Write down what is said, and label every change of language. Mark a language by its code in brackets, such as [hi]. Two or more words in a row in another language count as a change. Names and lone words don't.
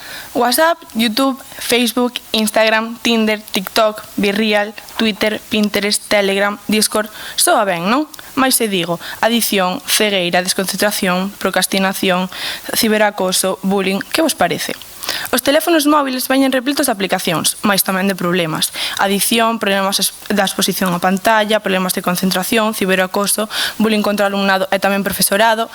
[gl] WhatsApp, YouTube, Facebook, Instagram, Tinder, TikTok, BeReal, Twitter, Pinterest, Telegram, Discord... Soa ben, non? Mais se digo, adicción, cegueira, desconcentración, procrastinación, ciberacoso, bullying... Que vos parece? Os teléfonos móviles veñen repletos de aplicacións, mais tamén de problemas. Adicción, problemas da exposición á pantalla, problemas de concentración, ciberacoso, bullying contra o alumnado e tamén profesorado.